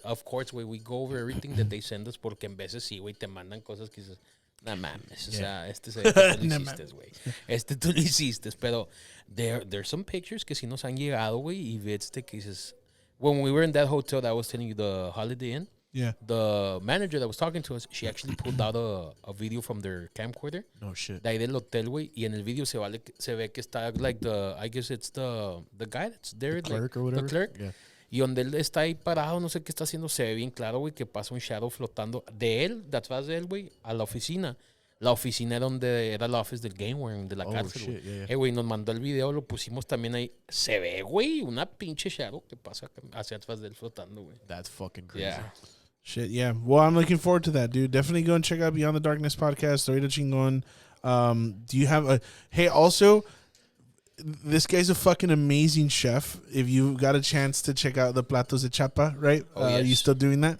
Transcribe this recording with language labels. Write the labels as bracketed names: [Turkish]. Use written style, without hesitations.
[English] Of course, we go over everything that they send us, [Spanish] porque en veces sí, te mandan cosas que dices, no mames, o sea, tú lo hiciste, tú lo hiciste, pero [English] there's some pictures [Spanish] que sí nos han llegado, y vids de que dices, [English] when we were in that hotel that I was telling you, the Holiday Inn, the manager that was talking to us, she actually pulled out a video from their camcorder. No shit. [Spanish] De ahí del hotel, güey. Y en el video se ve que está, like, [English] I guess it's the guy that's there. The clerk, like, or whatever. The clerk. Yeah. [Spanish] Y donde él está ahí parado, no sé qué está haciendo, se ve bien claro, güey, que pasa un shadow flotando de él, de atrás de él, güey, a la oficina. La oficina donde era el office del Game Worm, de la cárcel, güey. Güey, nos mandó el video, lo pusimos también ahí. Se ve, güey, una pinche shadow que pasa hacia atrás de él flotando, güey. [English] That's fucking crazy. Yeah. Shit, yeah. Well, I'm looking forward to that, dude. Definitely go and check out Beyond the Darkness podcast. Laredo Chingon. Do you have a... Hey, also, this guy's a fucking amazing chef. If you got a chance to check out the Platos de Chapa, right? Yes. Are you still doing that?